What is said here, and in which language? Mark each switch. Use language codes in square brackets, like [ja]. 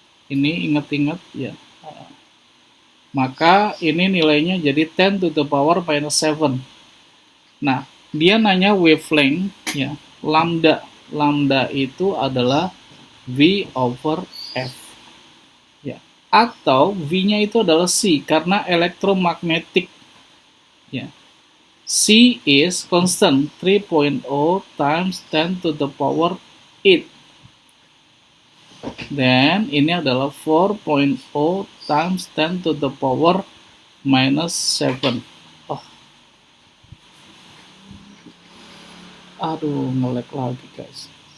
[id] Ini ingat-ingat ya. Maka ini nilainya jadi [en] 10 to the power minus 7. [id] Nah, dia nanya wavelength ya, lambda. Lambda itu adalah V over F. Ya. Atau V-nya itu adalah C karena elektromagnetik. Ya. [en] C is constant 3.0 times 10 to the power 8. [id] Dan ini adalah [en] 4.0 times 10 to the power minus 7. [id] Aduh, nge-lag lagi guys.